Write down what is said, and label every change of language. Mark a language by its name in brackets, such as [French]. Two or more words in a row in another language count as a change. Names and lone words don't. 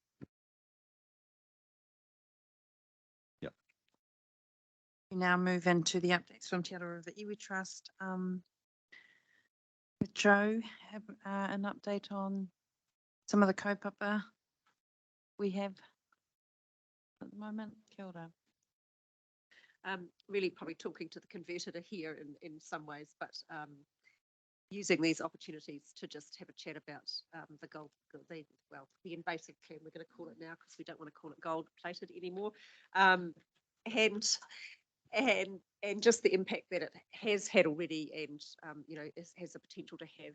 [English] Yep. We now move into the updates from Te Arawa Iwi Trust. Would Joe have an update on some of the kaupapa we have at the moment? [Māori] Kia ora. [English] Really probably talking to the converter here in some ways, but using these opportunities to just have a chat about the invasive plan, we're going to call it now because we don't want to call it gold plated anymore, and just the impact that it has had already, and you know, has the potential to have.